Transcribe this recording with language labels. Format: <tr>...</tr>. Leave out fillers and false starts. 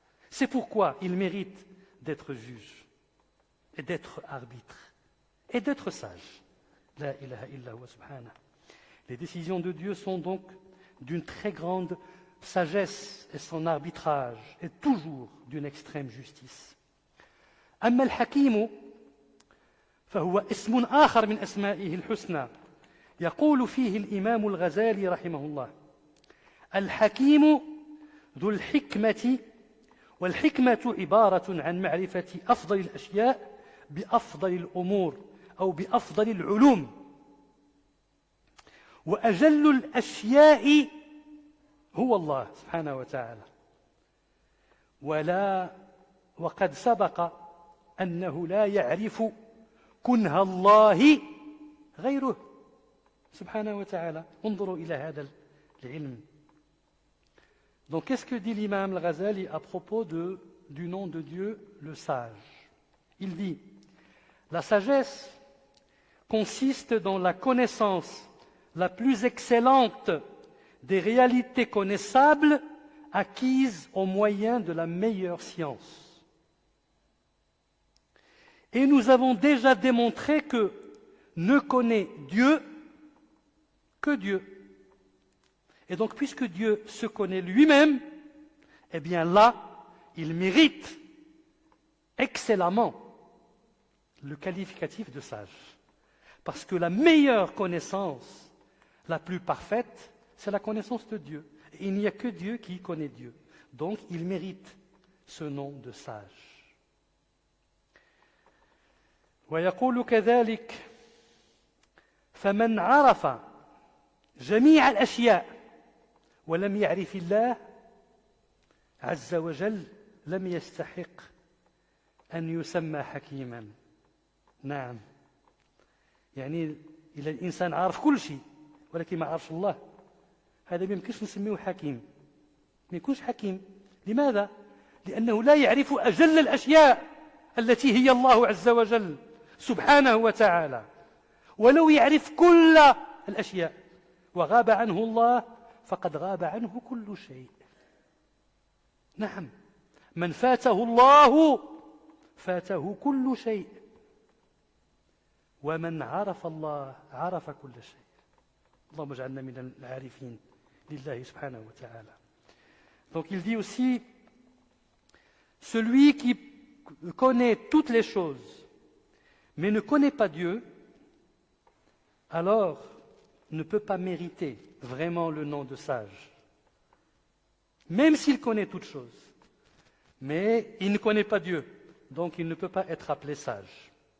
<fr>C'est pourquoi il mérite d'être juge, et d'être arbitre, et d'être sage.</fr> <ar>La ilaha illa huwa subhanahu.</ar> <fr>Les décisions de Dieu sont donc d'une très grande sagesse, et son arbitrage est toujours d'une extrême justice.</fr> <ar>أما الحكيم فهو اسم آخر من أسمائه الحسنى يقول فيه الإمام الغزالي رحمه الله الحكيم ذو الحكمة والحكمة عبارة عن معرفة أفضل الأشياء بأفضل الأمور أو بأفضل العلوم وأجل الأشياء هو الله سبحانه وتعالى وقد سبق أنه لا يعرف كنه الله غيره سبحانه وتعالى. انظروا إلى هذا العلم.</ar> <fr>Donc qu'est-ce que dit l'imam al-Ghazali à propos du nom de Dieu, le sage? Il dit, la sagesse consiste dans la connaissance la plus excellente des réalités connaissables acquises au moyen de la meilleure science. Et nous avons déjà démontré que ne connaît Dieu que Dieu. Et donc, puisque Dieu se connaît lui-même, eh bien là, il mérite excellemment le qualificatif de sage. Parce que la meilleure connaissance, la plus parfaite, c'est la connaissance de Dieu. Et il n'y a que Dieu qui connaît Dieu. Donc, il mérite ce nom de sage.</fr> <ar>ويقول كذلك فمن عرف جميع الأشياء ولم يعرف الله عز وجل لم يستحق أن يسمى حكيما. نعم، يعني إذا الإنسان عارف كل شيء ولكن ما عرفش الله، هذا ما يمكنش نسميه حكيم، ما يكونش حكيم. لماذا؟ لأنه لا يعرف أجل الأشياء التي هي الله عز وجل سبحانه وتعالى. ولو يعرف كل الأشياء وغاب عنه الله فقد غاب عنه كل شيء. نعم، من فاته الله فاته كل شيء، ومن عرف الله عرف كل شيء. اللهم اجعلنا من العارفين لله سبحانه وتعالى.</ar> <fr>Donc il dit aussi, celui qui connaît toutes les choses mais ne connaît pas Dieu, alors ne peut pas mériter vraiment le nom de sage. Même s'il connaît toutes choses, mais il ne connaît pas Dieu, donc il ne peut pas être appelé sage.</fr>